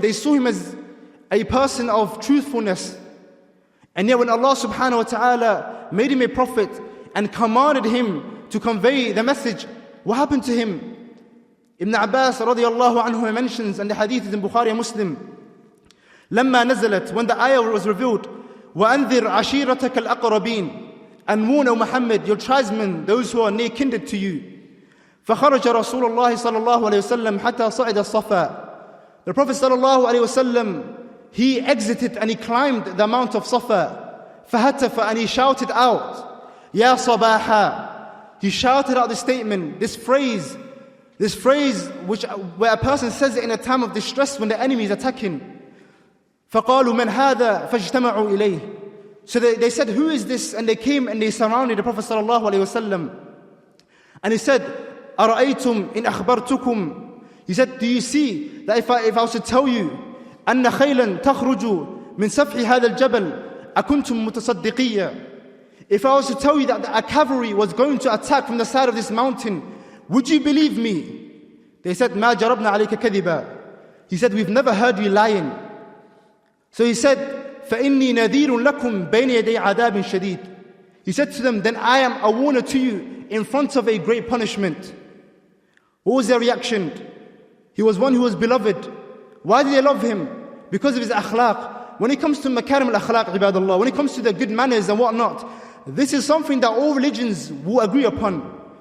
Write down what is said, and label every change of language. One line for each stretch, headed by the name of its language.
English: They saw him as a person of truthfulness. And yet when Allah subhanahu wa ta'ala made him a prophet and commanded him to convey the message, what happened to him? Ibn Abbas radiyallahu anhu mentions, and the hadith is in Bukhari and Muslim,
Arabic: لما نزلت,
English: when the ayah was revealed,
Arabic: وَأَنذِرْ عَشِيرَتَكَ الْأَقْرَبِينَ,
English: and warn, O Muhammad, your tribesmen, those who are near kindred to you.
Arabic: فخرج رسول الله صلى الله عليه وسلم حتى صعد الصفا.
English: The Prophet صلى الله عليه وسلم, he exited and he climbed the mount of Safa.
Arabic: فهتف,
English: and he shouted out,
Arabic: يا صباحا.
English: He shouted out the statement, this phrase where a person says it in a time of distress when the enemy is attacking.
Arabic: فقالوا من هذا فاجتمعوا إليه.
English: So they said, who is this? And they came and they surrounded the Prophet صلى الله عليه وسلم. And he said,
Arabic: أرأيتم إن أخبرتكم.
English: He said, do you see that if I was to tell you
Arabic: أن خيلا تخرج من سفح هذا الجبل أكنتم متصدقية.
English: If I was to tell you that a cavalry was going to attack from the side of this mountain, would you believe me? They said,
Arabic: ما جربنا عليك كذبا.
English: He said, we've never heard you lying. So he said,
Arabic: فإني نذير لكم بين يدي عذاب شديد.
English: He said to them, then I am a warner to you in front of a great punishment. What was their reaction? He was one who was beloved. Why did they love him? Because of his akhlaq. When it comes to makarim al-akhlaq, ibadallah, when it comes to the good manners and whatnot, this is something that all religions will agree upon.